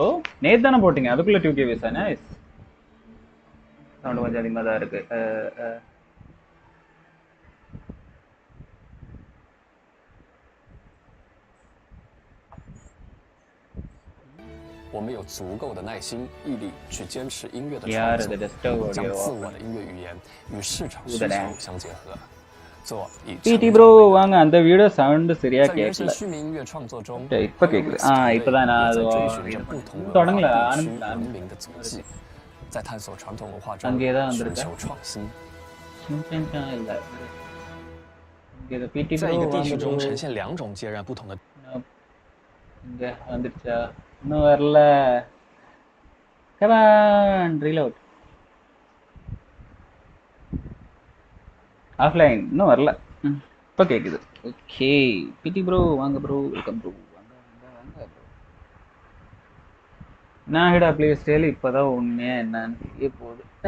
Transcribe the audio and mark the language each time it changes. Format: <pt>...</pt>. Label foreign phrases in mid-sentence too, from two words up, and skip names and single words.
<ta>நேற்று தானே போட்டிங்க, அதுக்குள்ளே 2K views. நைஸ். சவுண்ட் கொஞ்சம் அதிகமாக தான் இருக்கு.</ta> <zh>我们有足够的耐心、毅力去坚持音乐的创作，将自我的音乐语言与市场需求相结合。做以</zh> <ta>PT bro வாங்க, அந்த வீடியோ சவுண்ட் சரியா கேட்கல.</ta> <zh>虚拟音乐创作中，</zh> <ta>இப்ப கேக்குது. இப்பதான் நான் அது தொடங்கல,</ta> <zh>ஆரம்பிச்சேன்的足迹，在探索传统文化中寻求创新。在一个地区中呈现2种截然不同的。</zh> <ta>இங்க வந்துருச்சா? இன்னும் வரல.</ta> <en>Come on, reload.</en> <ta>ஆஃப்லைன் இன்னும் வரல. இப்போ கேட்குது. ஓகே பிடி ப்ரோ வாங்க ப்ரோ,</ta> <en>welcome bro.</en> <ta>வாங்க வாங்க வாங்க ப்ரோ. நான் ஹிடா</ta> <en>play style</en> <ta>இப்போ தான் உண்மையாக என்னன்னு தெரிய போகுது.</ta>